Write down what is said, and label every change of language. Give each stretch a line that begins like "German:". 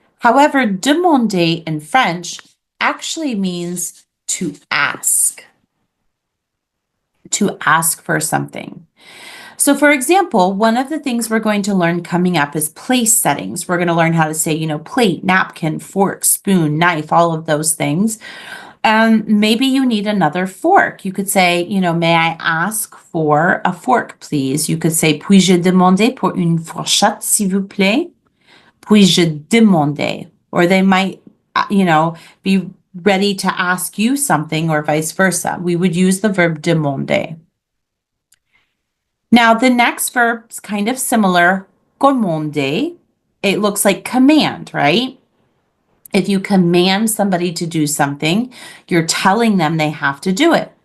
English: However, demander in French actually means to ask for something. So for example, one of the things we're going to learn coming up is place settings. We're going to learn how to say, plate, napkin, fork, spoon, knife, all of those things. Maybe you need another fork. You could say, may I ask for a fork, please? You could say,
French: puis-je demander pour une fourchette, s'il vous plaît? Puis-je demander?
English: Or they might, be ready to ask you something or vice versa. We would use the verb demander. Now, the next verb is kind of similar, commander. It looks like command, right? If you command somebody to do something, you're telling them they have to do it.